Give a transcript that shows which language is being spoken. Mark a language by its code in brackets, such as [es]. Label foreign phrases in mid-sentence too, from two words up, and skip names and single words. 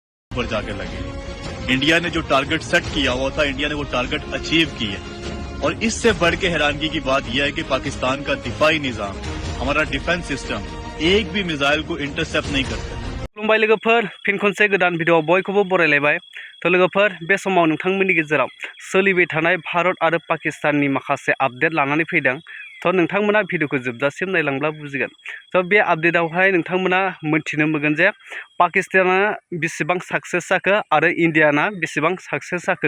[ur] اوپر جا کے لگے. انڈیا نے جو [en] target set [ur] کیا ہوا تھا، انڈیا نے وہ [en] target achieve [ur] کیا. اور اس سے بڑھ کے حیرانگی کی بات یہ ہے کہ پاکستان کا دفاعی نظام، ہمارا [en] defense system [ur] ایک بھی میزائل کو انٹرسیپٹ نہیں کرتا. [brx] खुलुमबाय लोगोफोर, फिन खनसे गोदान भिडिअ बयखौबो बरायलायबाय। तो लोगोफोर, बे समाव नोंथांमोननि गेजेराव सोलिबाय थानाय भारत आरो पाकिस्ताननि माखासे आपडेट लानानै फैदों। तो नोंथांमोना भिडिअखौ जोबजासिम नायलांब्ला बुजिगोन। तो बे आपडेटआवहाय नोंथांमोना मोनथिनो मोनगोन जे पाकिस्ताना बेसेबां साक्सेस जाखो आरो इन्डियाना बेसेबां साक्सेस जाखो।